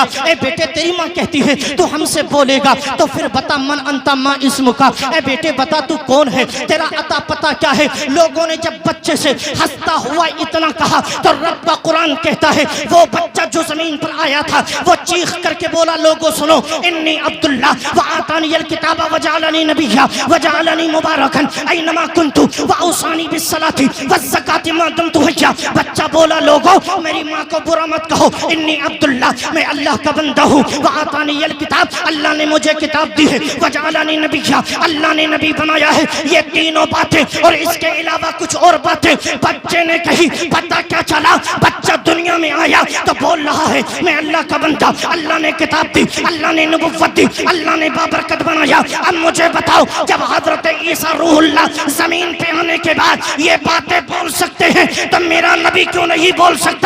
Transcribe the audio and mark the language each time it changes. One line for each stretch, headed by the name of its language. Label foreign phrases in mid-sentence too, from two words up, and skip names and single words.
Hindi: ए बेटे तेरी माँ कहती है तू हमसे बोलेगा, तो फिर बता
Arabic: من أنت ما اسمك,
Hindi: ए बेटे बता तू कौन है, तेरा अता पता क्या है। लोगों ने जब बच्चे से हंसता हुआ इतना कहा तो रब का कुरान कहता है वो बच्चा जो जमीन पर आया था वो चीख करके बोला, लोगों सुनो,
Arabic: إني عبد الله وآتاني الكتاب وجعلني نبيا وجعلني مباركا أينما كنت وأوصاني بالصلاة والزكاة ما دمت حيا.
Hindi: बच्चा बोला, लोगों मेरी माँ को बुरा मत कहो,
Arabic: إني عبد الله
Hindi: मैं अल्लाह का बंदा हूँ,
Arabic: وآتاني الكتاب
Hindi: अल्लाह ने मुझे किताब दी है,
Arabic: وجعلني نبيا
Hindi: अल्लाह ने नबी बनाया है। ये तीनों बातें और इसके अलावा कुछ और बातें बच्चे ने कही। पता क्या चला, बच्चा दुनिया में आया तो बोल रहा है मैं अल्लाह का बंदा, अल्लाह ने किताब दी, अल्लाह ने नबुव्वत दी, अल्लाह ने बाबरकत बनाया। अब मुझे बताओ, जब हजरत ईसा रूहुल्लाह जमीन पे आने के बाद ये बातें बोल सकते हैं तो मेरा नबी क्यों नहीं बोल सकता?